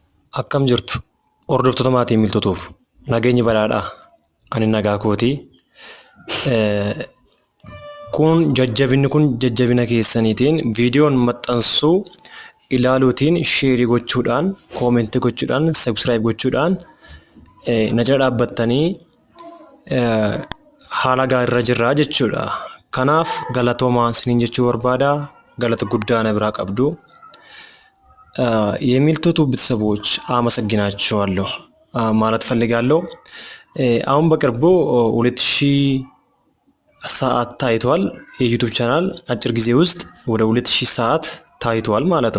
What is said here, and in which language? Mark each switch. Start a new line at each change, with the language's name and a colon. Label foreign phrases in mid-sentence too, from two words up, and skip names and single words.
Oromo: Akkam jirtu hordoftoota maatii miltotuuf nageenyi badhaadhaa ani nagaa kootii kun jajjabina keessaniitiin viidiyoon maxxansuu ilaaluutiin sheerii gochuudhaan koomentii gochuudhaan sabskiraayib gochuudhaan na jala dhaabbattanii haala gaariirra jirraa jechuudha. Kanaaf galatoomaa isiniin jechuu barbaada.
Amharic: Galata guddaa na biraa qabdu። የሚልቶቱ ቤተሰቦች አመሰግናቸዋለሁ ማለት ፈልጋለሁ። አሁን በቅርቡ 2000 ሰዓት ታይቷል። የዩቲዩብ ቻናል አጭር ጊዜ ውስጥ ወደ 2000 ሰዓት ታይቷል ማለት